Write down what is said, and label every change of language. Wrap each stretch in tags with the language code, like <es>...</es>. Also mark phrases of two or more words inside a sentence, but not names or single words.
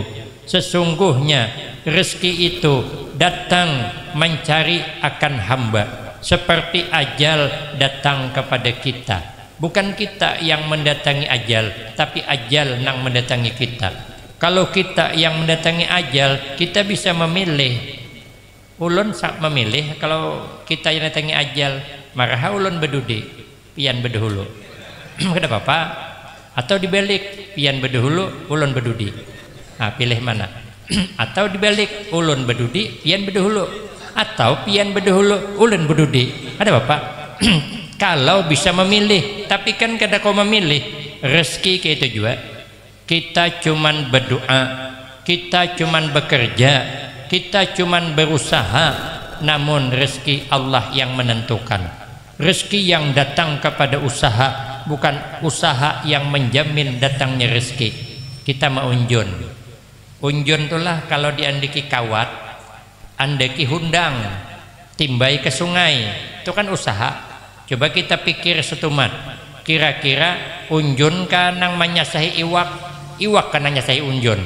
<id>Sesungguhnya rezeki itu datang mencari akan hamba seperti ajal datang kepada kita. Bukan kita yang mendatangi ajal, tapi ajal yang mendatangi kita. Kalau kita yang mendatangi ajal, kita bisa memilih.</id> <bjn>Ulun sak memilih. Kalau kita yang mendatangi ajal, marah ulun bedudi, pian bedahulu. Kada apa-apa. Atau dibalik, pian bedahulu, ulun bedudi.</bjn> <id>Nah, pilih mana?</id> <bjn>Atau dibalik, ulun bedudi, pian bedahulu. Atau pian bedahulu, ulun bedudi.</bjn> <id>Ada bapak?</id> <bjn>Kalau bisa memilih, tapi kan kada kau memilih.</bjn> <id>Rezeki kayak itu juga. Kita cuman berdoa, kita cuman bekerja, kita cuman berusaha, namun rezeki Allah yang menentukan. Rezeki yang datang kepada usaha, bukan usaha yang menjamin datangnya rezeki.</id> <bjn>Kita mau unjun. Unjun itulah kalau diandiki kawat, andeki hundang, timbai ke sungai, itu kan usaha. Coba kita pikir setumat, kira-kira unjun kan nang menyasahi iwak, iwak kan menyasahi unjun.</bjn>